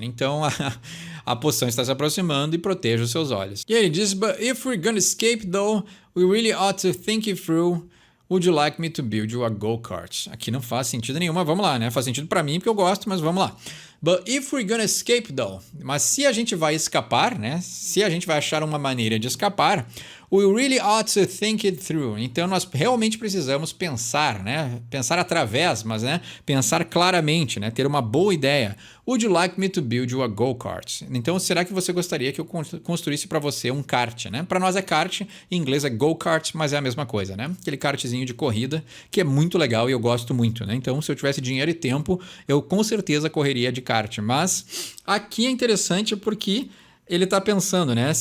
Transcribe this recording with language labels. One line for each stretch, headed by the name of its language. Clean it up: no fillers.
Portuguese: Então, a poção está se aproximando e proteja os seus olhos. E ele diz:
English: but if we're gonna escape though, we really ought to think it through. Would you like me to build you a go-kart?
Portuguese: Aqui não faz sentido nenhum, mas vamos lá, né? Faz sentido pra mim porque eu gosto, mas vamos lá.
English: But if we're gonna escape though,
Portuguese: mas se a gente vai escapar, né? Se a gente vai achar uma maneira de escapar,
English: we really ought to think it through.
Portuguese: Então nós realmente precisamos pensar, né? Pensar através, mas, né? Pensar claramente, né? Ter uma boa ideia.
English: Would you like me to build you a go-kart?
Portuguese: Então será que você gostaria que eu construísse para você um kart, né? Para nós é kart, em inglês é go-kart, mas é a mesma coisa, né? Aquele kartzinho de corrida que é muito legal e eu gosto muito, né? Então se eu tivesse dinheiro e tempo, eu com certeza correria de kart. Mas aqui é interessante porque ele está pensando, né?